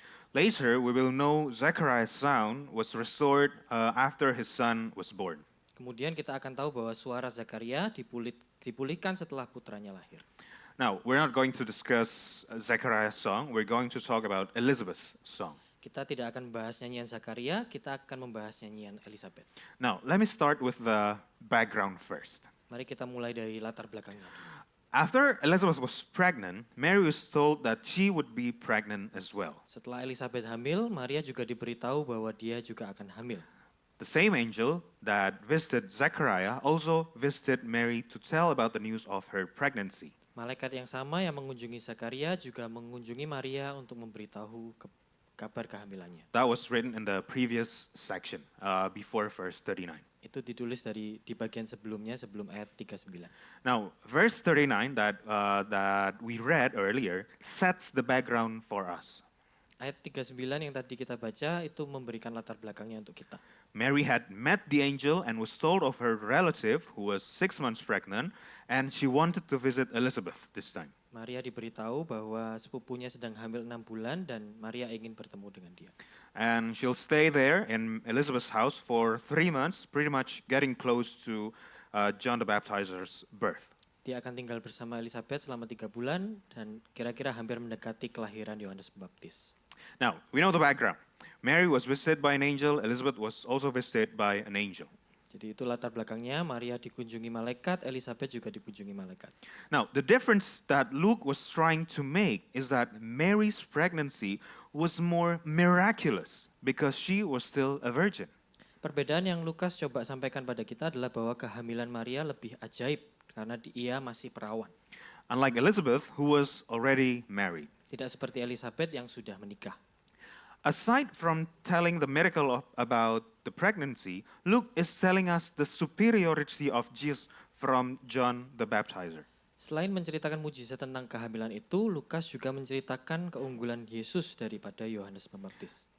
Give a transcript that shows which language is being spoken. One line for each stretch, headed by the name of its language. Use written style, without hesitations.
English: Later, we will know Zechariah's sound was restored after his son was born.
Indonesian: Kemudian kita akan tahu bahwa suara Zakaria dipulihkan setelah putranya lahir.
English: Now, we're not going to discuss Zechariah's song. We're going to talk about Elizabeth's song.
Indonesian: Kita tidak akan membahas nyanyian Zakaria, kita akan membahas nyanyian Elizabeth.
English: Now, let me start with the background first.
Indonesian: Mari kita mulai dari latar belakangnya.
English: After Elizabeth was pregnant, Mary was told that she would be pregnant as well.
Indonesian: Setelah Elizabeth hamil, Maria juga diberitahu bahwa dia juga akan hamil.
English: The same angel that visited Zechariah also visited Mary to tell about the news of her pregnancy.
Indonesian: Malaikat yang sama yang mengunjungi Zakaria juga mengunjungi Maria untuk memberitahu kabar kehamilannya.
English: That was written in the previous section, before verse 39.
Indonesian: Itu ditulis di bagian sebelumnya, sebelum ayat 39.
English: Now, verse 39 that we read earlier sets the background for us.
Indonesian: Ayat 39 yang tadi kita baca itu memberikan latar belakangnya untuk kita.
English: Mary had met the angel and was told of her relative who was 6 months pregnant, and she wanted to visit Elizabeth this time.
Indonesian: Maria diberitahu bahwa sepupunya sedang hamil 6 bulan dan Maria ingin bertemu dengan dia.
English: And she'll stay there in Elizabeth's house for 3 months, pretty much getting close to John the Baptizer's birth.
Indonesian: Dia akan tinggal bersama Elizabeth selama 3 bulan dan kira-kira hampir mendekati kelahiran Yohanes Pembaptis.
English: Now, we know the background. Mary was visited by an angel, Elizabeth was also visited by an angel.
Indonesian: Jadi itu latar belakangnya, Maria dikunjungi malaikat, Elizabeth juga dikunjungi malaikat.
English: Now, the difference that Luke was trying to make is that Mary's pregnancy was more miraculous because she was still a virgin.
Indonesian: Perbedaan yang Lukas coba sampaikan pada kita adalah bahwa kehamilan Maria lebih ajaib karena dia masih perawan.
English: Unlike Elizabeth, who was already married.
Indonesian: Tidak seperti Elizabeth yang sudah menikah.
English: Aside from telling the miracle about the pregnancy, Luke is telling us the superiority of Jesus from John the Baptizer.
Indonesian: Selain menceritakan mujizat tentang kehamilan itu, Lukas juga menceritakan keunggulan Yesus daripada Yohanes Pembaptis.